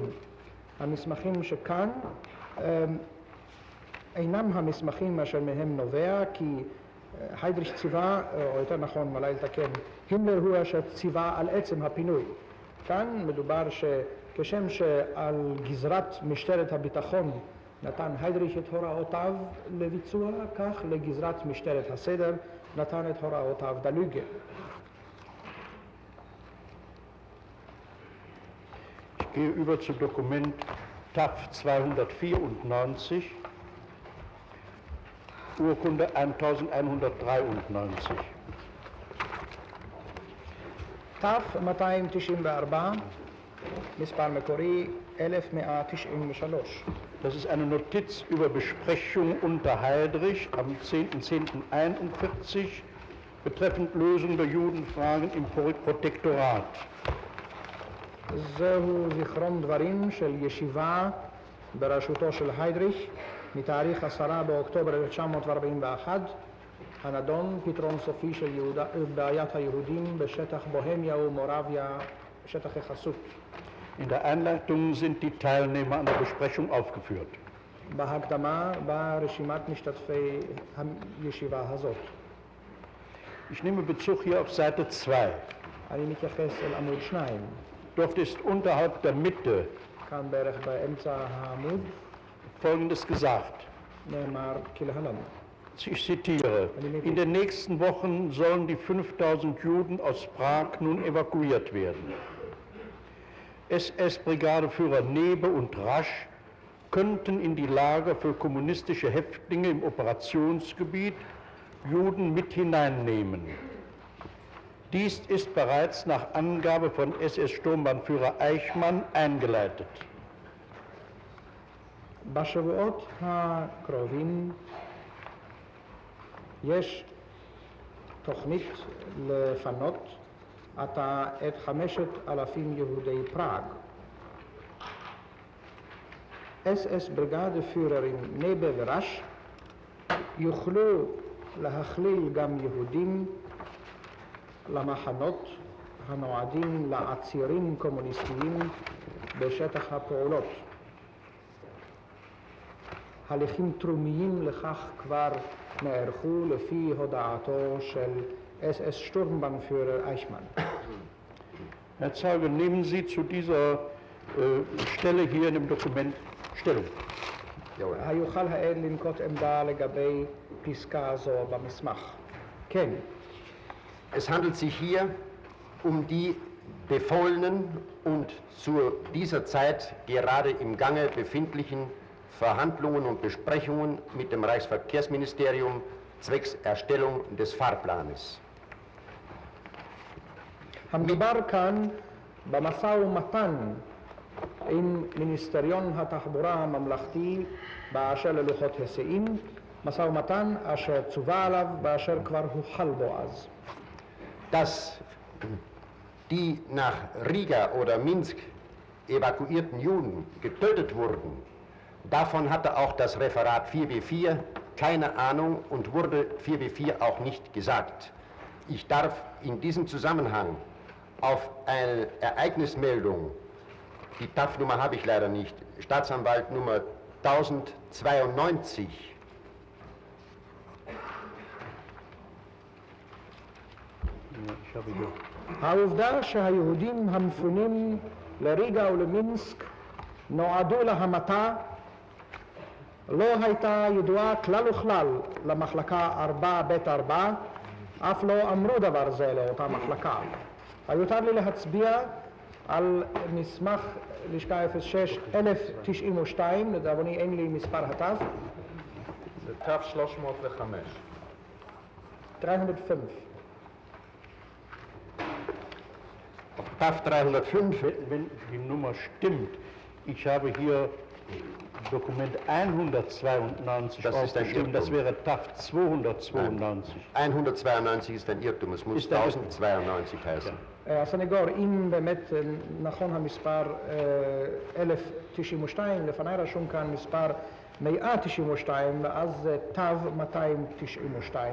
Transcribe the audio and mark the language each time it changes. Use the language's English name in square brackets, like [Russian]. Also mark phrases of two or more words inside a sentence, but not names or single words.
[Hebrew] המסמכים שכאן אינם המסמכים אשר מהם נובע, כי היידריך ציווה, או יותר נכון אולי לתקן, הימלר הוא אשר ציווה על עצם הפינוי. כאן מדובר שכשם שעל גזרת משטרת הביטחון נתן היידריך את הוראותיו לביצוע, כך לגזרת משטרת הסדר נתן את הוראותיו דלוגה. [German] Ich gehe über zu Dokument TAF 294, Urkunde 1193. [Hebrew] TAF 294, מספר מקורי 1193. [German] Das ist eine Notiz über Besprechung unter Heydrich am 10.10.41 betreffend Lösung der Judenfragen im Protektorat. [Hebrew] זהו זיכרון דברים של ישיבה בראשותו של היידריך מתאריך 10 באוקטובר 1941, הנדון פתרון סופי של בעיית היהודים בשטח בוהמיה ומורביה, שטחי חסות. [German] In der Einleitung sind die Teilnehmer an der Besprechung aufgeführt. [Hebrew] בהקדמה באה רשימת משתתפי הישיבה הזאת. [German] Ich nehme Bezug hier auf Seite 2. [Hebrew] אני מתייחס אל עמוד 2. [German] Dort ist unterhalb der Mitte [Hebrew] כאן בערך באמצע העמוד [German] Folgendes gesagt. [Hebrew] נאמר כלהלן. [German] Ich zitiere, in den nächsten Wochen sollen die 5000 Juden aus Prag nun evakuiert werden. SS-Brigadeführer Nebe und Rasch könnten in die Lager für kommunistische Häftlinge im Operationsgebiet Juden mit hineinnehmen. Dies ist bereits nach Angabe von SS-Sturmbannführer Eichmann eingeleitet. [Hebrew] בשבועות הקרובים יש תוכנית לפנות עתה את 5,000 יהודי פראג. SS בריגדפיוררים נבה ורש יוכלו להכליל גם יהודים למחנות הנועדים לעצירים קומוניסטיים בשטח הפעולות. הליכים תרומיים לכך כבר נערכו לפי הודעתו של [German] SS Sturmbannführer [Hebrew] Eichmann. [German] Herr Zeuge, nehmen Sie zu dieser Stelle hier in dem Dokument Stellung. [Hebrew] היוכל העד לנקוט עמדה לגבי פסקה זו במסמך. כן. [German] Es handelt sich hier um die befohlenen und zu dieser Zeit gerade im Gange befindlichen Verhandlungen und Besprechungen mit dem Reichsverkehrsministerium zwecks Erstellung des Fahrplanes. [Hebrew] המדובר כאן במשא ומתן עם מיניסטריון התחבורה הממלכתי באשר ללוחות היסעים, משא ומתן אשר צווה עליו באשר כבר הוחל בו אז. [German] Dass die nach Riga oder Minsk evakuierten Juden getötet wurden, davon hatte auch das Referat 4W4 keine Ahnung und wurde 4W4 auch nicht gesagt. Ich darf in diesem Zusammenhang auf eine Ereignismeldung, die TAF-Nummer habe ich leider nicht, Staatsanwalt Nummer 1092, [Hebrew] העובדה שהיהודים המפונים לריגה ולמינסק נועדו להמתה לא הייתה ידועה כלל וכלל למחלקה 4ב4, אף לא אמרו דבר זה לאותה מחלקה. היותר לי להצביע על מסמך לשכה 06 1092, לדאבוני אין לי מספר התו. זה תו 305. 305. TAF 305. [German] Wenn die Nummer stimmt, ich habe hier Dokument 192 aufgeschrieben, das wäre TAF 292. 192 ist ein Irrtum, es muss 1092 heißen. [Hebrew] הסנגור, אם באמת נכון המספר 1092, לפני רשום כאן מספר 192, ואז זה תו 292.